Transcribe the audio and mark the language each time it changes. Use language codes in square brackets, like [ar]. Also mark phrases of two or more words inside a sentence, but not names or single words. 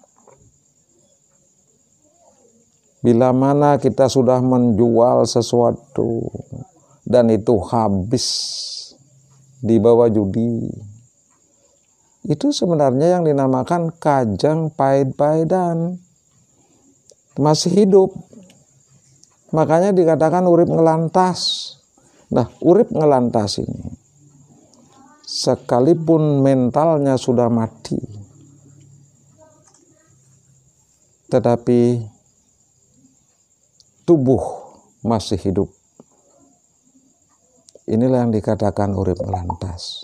[id] Bila mana kita sudah menjual sesuatu dan itu habis di bawah judi, itu sebenarnya yang dinamakan [ban] kajang paid-paidan, [id] masih hidup. Makanya dikatakan [ban] urip ngelantas. [id] Nah, [ban] urip ngelantas [id] ini, sekalipun mentalnya sudah mati, tetapi tubuh masih hidup. Inilah yang dikatakan [ban] urip ngelantas.